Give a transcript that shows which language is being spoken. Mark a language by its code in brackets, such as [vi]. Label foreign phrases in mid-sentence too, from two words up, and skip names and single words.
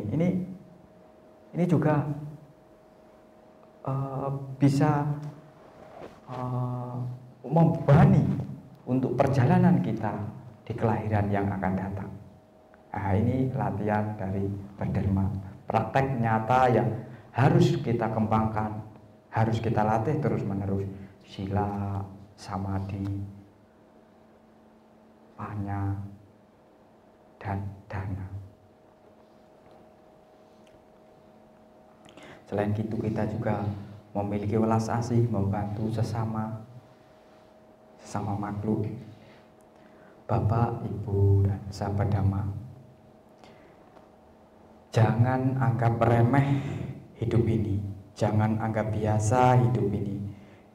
[id] Ini juga bisa membebani untuk perjalanan kita di kelahiran yang akan datang. Nah, ini latihan dari berderma, praktek nyata yang harus kita kembangkan, harus kita latih terus-menerus. [pi] Sila, samadhi, panya, [id] dan dana. Selain itu, kita juga memiliki welas asih, membantu sesama makhluk. Bapak, Ibu, dan sahabat Dhamma, jangan anggap remeh hidup ini, jangan anggap biasa hidup ini.